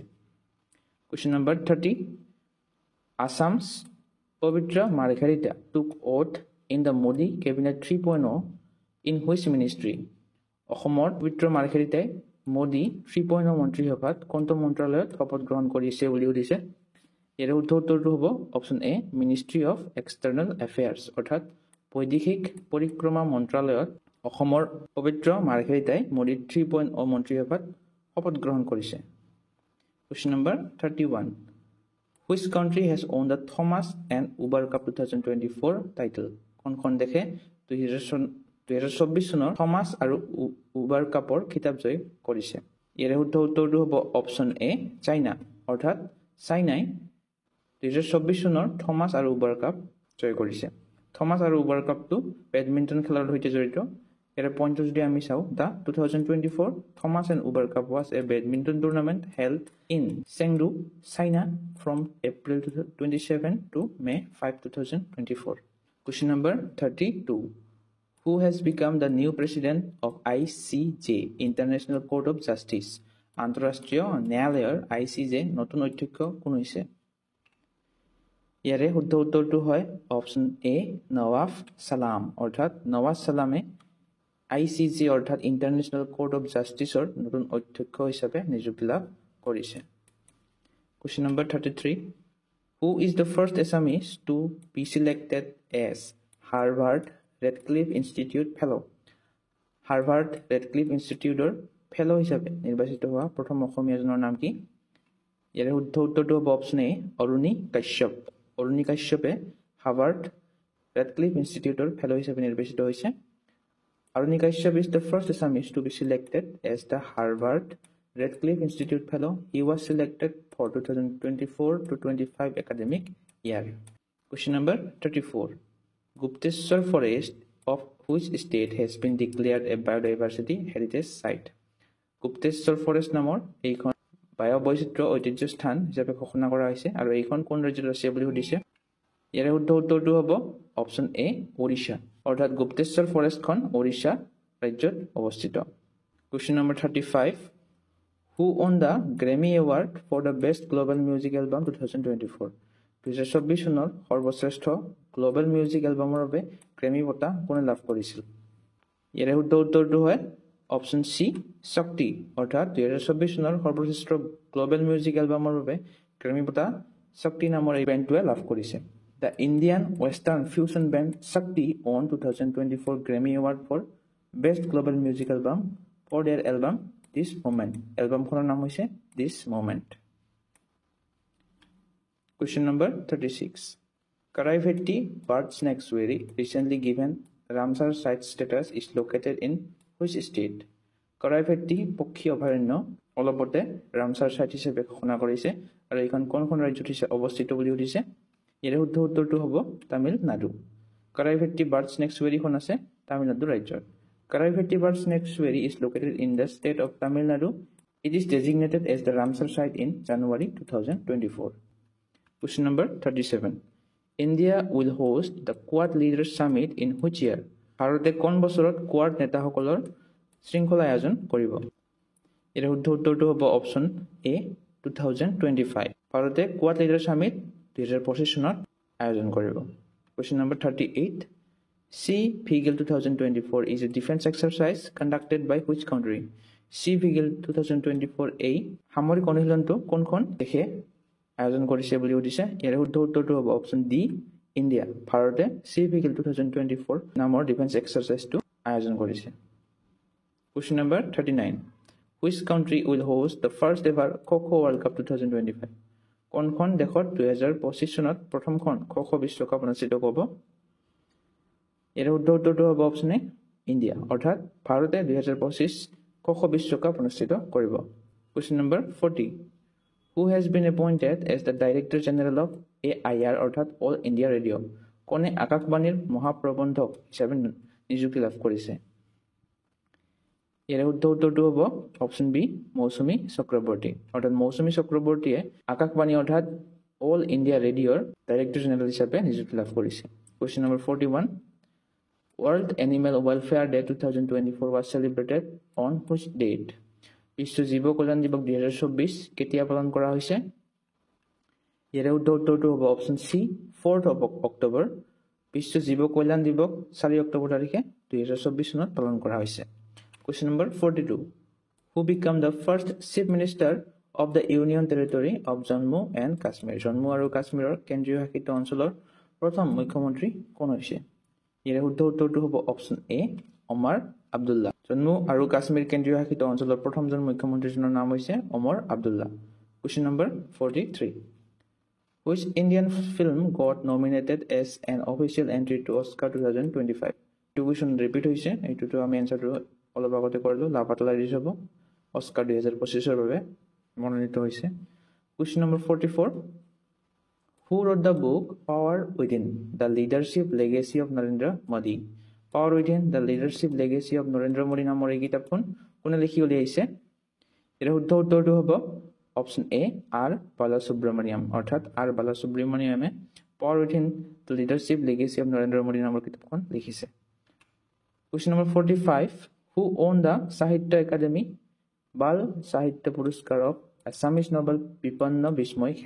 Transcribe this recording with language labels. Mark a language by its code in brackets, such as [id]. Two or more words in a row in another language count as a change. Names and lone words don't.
[en] Question number 30. Assam's Pavitra Margharita took oath in the Modi Cabinet 3.0 in which ministry? [as] অসমৰ পবিত্ৰ মাৰ্ঘেৰিটাই মোদী 3.0 মন্ত্ৰীসভাত কোনটো মন্ত্ৰালয়ত শপত গ্ৰহণ কৰিছে বুলি সুধিছে? ইয়াৰে শুদ্ধ উত্তৰটো হ'ব [en] option A Ministry of External Affairs. [as] অৰ্থাৎ বৈদেশিক পৰিক্ৰমা মন্ত্ৰালয়ত অসমৰ পবিত্ৰ মাৰ্ঘেৰিটাই মোদী 3.0 মন্ত্ৰীসভাত শপত গ্ৰহণ কৰিছে। [en] Question number 31. Which country has won the Thomas and Uber Cup 2024 title? [as] কোনখন দেশে 2024 চনৰ থমাছ আৰু উবাৰ কাপৰ খিতাপ জয় কৰিছে? ইয়াৰে শুদ্ধ উত্তৰটো হ'ব [en] option A [as] চাইনা। অৰ্থাৎ চাইনাই 2024 চনৰ থমাছ আৰু উবাৰ কাপ জয় কৰিছে। থমাছ আৰু উবাৰ কাপটো বেডমিণ্টন খেলৰ সৈতে জড়িত। ইয়াৰে পইণ্টটো যদি আমি চাওঁ, [en] দ্য 2024 Thomas and Uber Cup was a badminton tournament held in Chengdu, China from April 27 to May 5, 2024. Question number 32. Who has become the new president of ICJ, International Court of Justice? [as] আন্তঃৰাষ্ট্ৰীয় ন্যায়ালয়ৰ ICJ নতুন অধ্যক্ষ কোন হৈছে? ইয়াৰে শুদ্ধ উত্তৰটো হয় [en] option A [as] নৱাফ সালাম। অৰ্থাৎ নৱাজ সালামে ICJ অৰ্থাৎ ইণ্টাৰনেশ্যনেল কোৰ্ট অফ জাষ্টিছৰ নতুন অধ্যক্ষ হিচাপে নিযুক্তি লাভ কৰিছে। [en] Question number 33. Who is the first Assamese to be selected as Harvard Radcliffe Institute Fellow? [as] হাৰ্ভাৰ্ড ৰেডক্লিফ ইনষ্টিটিউটৰ ফেলো হিচাপে নিৰ্বাচিত হোৱা প্ৰথম অসমীয়াজনৰ নাম কি? ইয়াৰে শুদ্ধ উত্তৰটো হ'ব [en] option A [as] অৰুণী কাশ্যপ। অৰুণী কাশ্যপে হাৰ্ভাৰ্ড ৰেডক্লিফ ইনষ্টিটিউটৰ ফেলো হিচাপে নিৰ্বাচিত হৈছে। [en] অৰুণী কাশ্যপ is the first Assamese to be selected as the Harvard Radcliffe Institute Fellow. He was selected for 2024 to 25 academic year. Question number 34. Gupteshwar Forest of which state has been declared a biodiversity heritage site? [as] Gupteshwar Forest নামৰ এইখন বায়বৈচিত্ৰ্য ঐতিহ্য স্থান হিচাপে ঘোষণা কৰা হৈছে আৰু এইখন কোন ৰাজ্যত আছে বুলি সুধিছে? ইয়াৰে শুদ্ধ উত্তৰটো হ'ব [en] option A [as] ওড়িশা। অৰ্থাৎ গুপ্তেশ্বৰ ফৰেষ্টখন ওড়িশা ৰাজ্যত অৱস্থিত। [en] Question number 35. Who won the Grammy Award for the Best Global Music Album 2024? [as] 2024 চনৰ সৰ্বশ্ৰেষ্ঠ [en] global music [as] এলবামৰ বাবে গ্ৰেমি বঁটা কোনে লাভ কৰিছিল ইয়াৰে শুদ্ধ উত্তৰটো হয় [en] option C [as] শক্তি অৰ্থাৎ 2024 চনৰ সৰ্বশ্ৰেষ্ঠ [en] global music [as] এলবামৰ বাবে গ্ৰেমি বঁটা শক্তি নামৰ এই বেণ্ডটোৱে লাভ কৰিছে [en] The Indian Western fusion band Shakti won 2024 Grammy Award for Best Global Music Album for their album This Moment. [as] এলবামখনৰ নাম হৈছে This Moment. [en] Question number 36. Karaiveti bird sanctuary recently given Ramsar site status is located in which state? [as] Karaiveti পক্ষী অভয়াৰণ্য অলপতে Ramsar site হিচাপে ঘোষণা কৰিছে আৰু এইখন কোনখন ৰাজ্যত অৱস্থিত বুলি উঠিছে ইয়াৰ শুদ্ধ উত্তৰটো হ'ব তামিলনাডু [en] Karaiveti bird sanctuary খন আছে তামিলনাডু ৰাজ্যত Karaiveti bird sanctuary is located in the state of Tamil Nadu. It is designated as the Ramsar site in January 2024. Question number 37. India will host the Quad Leaders Summit in which year? [as] ভাৰতে কোন বছৰত কোৱাড নেতাসকলৰ শৃংখলা আয়োজন কৰিব ইয়াৰ শুদ্ধ উত্তৰটো হ'ব [en] option A [as] 2025 ভাৰতে কোৱাড লিডাৰ সামিট 2025 চনত আয়োজন কৰিব [en] Question number 38. Sea Vigil 2024 is a defense exercise conducted by which country? [as] Sea Vigil 2024 এই সামৰিক অনুশীলনটো কোনখন দেশে আয়োজন কৰিছে বুলি উঠিছে ইয়াৰ শুদ্ধ উত্তৰটো হ'ব [en] option D India [as] ভাৰতে Sea Vigil 2024 নামৰ [en] defense exercise [as] আয়োজন কৰিছে [en] Question number 39. Which country will host the first ever Kho-Kho World Cup 2025? [as] কোনখন দেশত 2025 চনত প্ৰথমখন খো-খো বিশ্বকাপ অনুষ্ঠিত হ'ব ইয়াৰ শুদ্ধ উত্তৰটো হ'ব [en] option A India [as] অৰ্থাৎ ভাৰতে 2025 খো-খো বিশ্বকাপ অনুষ্ঠিত কৰিব [en] Question number 40. Who has been appointed as the Director General of AIR অৰ্থাৎ All India Radio? [as] কোনে আকাশবাণীৰ মহাপ্ৰবন্ধক হিচাপে নিযুক্তি লাভ কৰিছে ইয়াৰ শুদ্ধ উত্তৰটো হ'ব [en] option B [as] মৌচুমী চক্ৰৱৰ্তী অৰ্থাৎ মৌচুমী চক্ৰৱৰ্তীয়ে আকাশবাণী অৰ্থাৎ অল ইণ্ডিয়া ৰেডিঅ'ৰ [en] Director General [as] হিচাপে নিযুক্তি লাভ কৰিছে [en] Question number 41. World Animal Welfare Day 2024 was celebrated on which date? [as] বিশ্ব জীৱ কল্যাণ দিৱস 2024 কেতিয়া পালন কৰা হৈছে ইয়াৰ শুদ্ধ উত্তৰটো হ'ব [en] option C 4th of October [as] বিশ্ব জীৱ কল্যাণ দিৱস 4 অক্টোবৰ তাৰিখে 2024 চনত পালন কৰা হৈছে [en] Question number 42. Who became the first Chief Minister of the Union Territory of Jammu and Kashmir? [as] Jammu আৰু কাশ্মীৰৰ কেন্দ্ৰীয় শাসিত অঞ্চলৰ প্ৰথম মুখ্যমন্ত্ৰী কোন হৈছে ইয়াৰ শুদ্ধ উত্তৰটো হ'ব [en] option A [as] ওমৰ আব্দুল্লাহ জম্মু আৰু কাশ্মীৰ কেন্দ্ৰীয় শাসিত অঞ্চলৰ প্ৰথমজন মুখ্যমন্ত্ৰীজনৰ নাম হৈছে ওমৰ আব্দুল্লাহ [en] Question number 43. Which Indian film got nominated as an official entry to Oscar 2025? Two question repeat [as] হৈছে এইটোটো আমি এনসাৰটো অলপ আগতে কৰিলো লাভাতলা ৰিলিজ হ'ব অস্কাৰ 2025 ৰ বাবে মনোনীত হৈছে [en] Question number 44. Who wrote the book Power Within: The Leadership Legacy of Narendra Modi? [as] Power Within: The Leadership Legacy of Narendra Modi নামৰ এই কিতাপখন কোনে লিখি উলিয়াইছে ইয়াৰ শুদ্ধ উত্তৰটো হ'ব [en] option A [as] আৰ বালাসুব্ৰমণিয়াম অৰ্থাৎ আৰ বালাসুব্ৰমণিয়ামে Power Within: The Leadership Legacy of Narendra Modi নামৰ কিতাপখন লিখিছে [en] Question number 45. Who won the Sahitya Academy Bal Sahitya Puruskar of Assamese novel Bipanna Bismoy Khel?